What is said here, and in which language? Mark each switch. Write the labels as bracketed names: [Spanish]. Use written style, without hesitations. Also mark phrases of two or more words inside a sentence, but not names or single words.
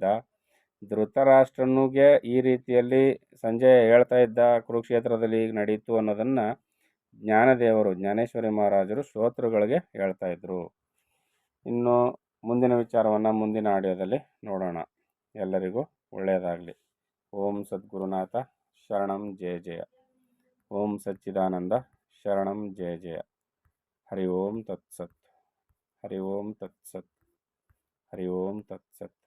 [Kannada] ಧೃತರಾಷ್ಟ್ರನಿಗೆ ಈ ರೀತಿಯಲ್ಲಿ ಸಂಜಯ ಹೇಳ್ತಾ ಇದ್ದ ಕುರುಕ್ಷೇತ್ರದಲ್ಲಿ ಈಗ ನಡೀತು ಅನ್ನೋದನ್ನು ಜ್ಞಾನದೇವರು, ಜ್ಞಾನೇಶ್ವರಿ ಮಹಾರಾಜರು ಶ್ರೋತೃಗಳಿಗೆ ಹೇಳ್ತಾ ಇದ್ರು. ಇನ್ನು ಮುಂದಿನ ವಿಚಾರವನ್ನು ಮುಂದಿನ ಆಡಿಯೋದಲ್ಲಿ ನೋಡೋಣ. ಎಲ್ಲರಿಗೂ ಒಳ್ಳೆಯದಾಗಲಿ. [Sanskrit] ಓಂ ಸದ್ಗುರುನಾಥ ಶರಣಂ ಜಯ ಜಯ. ಓಂ ಸಚ್ಚಿದಾನಂದ ಶರಣಂ ಜಯ ಜಯ. ಹರಿ ಓಂ ತತ್ಸತ್. ಹರಿ ಓಂ ತತ್ಸತ್. ಹರಿ ಓಂ ತತ್ಸತ್.